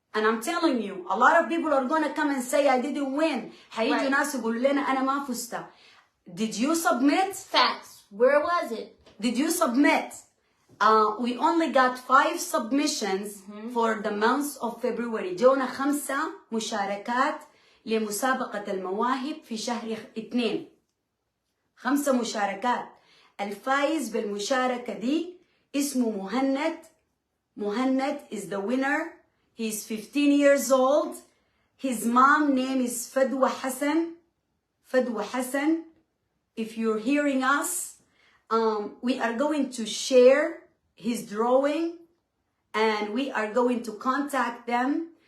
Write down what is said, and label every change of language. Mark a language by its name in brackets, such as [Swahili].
[English] And I'm telling you, a lot of people are going to come and say, I didn't win. [Arabic] هيجوا ناس يقولوا لنا أنا ما فزت. [English] Did you submit? Facts. Where was it? Did you submit? We only got 5 submissions for the month of February. [Arabic] جونا 5 مشاركات لمسابقة المواهب في شهر 2. 5 مشاركات. الفايز بالمشاركة دي اسمه مهند. [English] مهند is the winner. He's 15 years old. His mom name is Fadwa Hassan. Fadwa Hassan. If you're hearing us, we are going to share his drawing and we are going to contact them.